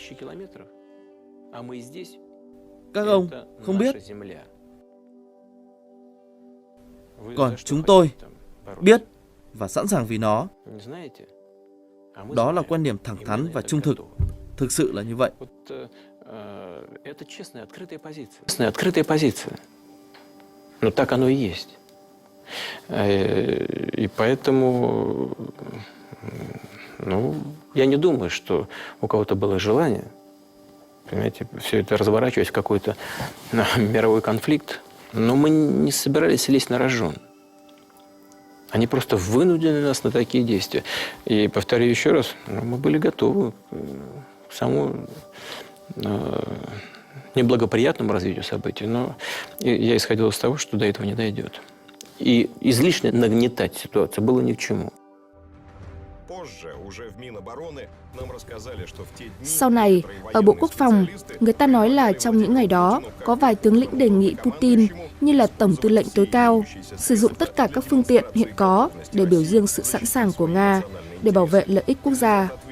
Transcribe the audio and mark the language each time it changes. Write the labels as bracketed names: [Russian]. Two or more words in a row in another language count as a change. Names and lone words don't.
[Vietnamese] Các ông không biết. Còn chúng tôi biết và sẵn sàng vì nó. Đó là quan điểm thẳng thắn và trung thực. Thực sự là như vậy. [Russian] Это честная, открытая позиция. Но так оно и есть. И поэтому, я не думаю, что у кого-то было желание, понимаете, все это разворачивать в какой-то мировой конфликт. Но мы не собирались лезть на рожон. Они просто вынудили нас на такие действия. И повторю еще раз, мы были готовы к самому неблагоприятному развитию событий, но я исходил из того, что до этого не дойдет. И излишне нагнетать ситуацию было ни к чему. [Vietnamese] Sau này, ở Bộ Quốc phòng, người ta nói là trong những ngày đó, có vài tướng lĩnh đề nghị Putin như là Tổng tư lệnh tối cao, sử dụng tất cả các phương tiện hiện có để biểu dương sự sẵn sàng của Nga để bảo vệ lợi ích quốc gia.